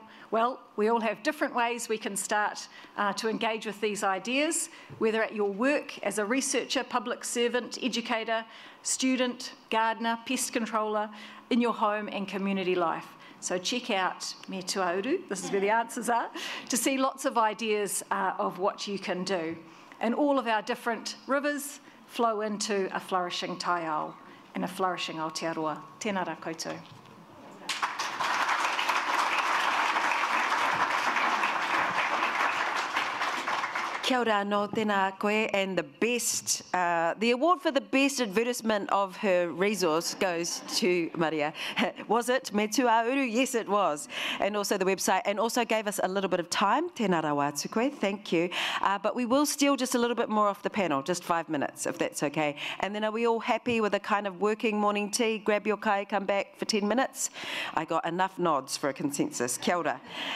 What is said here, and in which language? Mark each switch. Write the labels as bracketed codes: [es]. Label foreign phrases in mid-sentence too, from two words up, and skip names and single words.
[en] Well, we all have different ways we can start to engage with these ideas, whether at your work as a researcher, public servant, educator, student, gardener, pest controller, in your home and community life. So check out Me Tū ā-Uru, this is where the answers are, to see lots of ideas of what you can do. And all of our different rivers flow into a flourishing taiao and a flourishing Aotearoa. [mi] Tēnā rā koutou. Kia ora no tēnā koe, [en] and the award for the best advertisement of her resource goes to Maria. Was it Me Tū ā-Uru? Yes, it was. And also the website, and also gave us a little bit of time. [mi] Tēnā rā wā atu koe, [en] thank you. But we will steal just a little bit more off the panel, just 5 minutes, if that's okay. And then are we all happy with a kind of working morning tea? Grab your kai, come back for 10 minutes. I got enough nods for a consensus. [mi] Kia ora.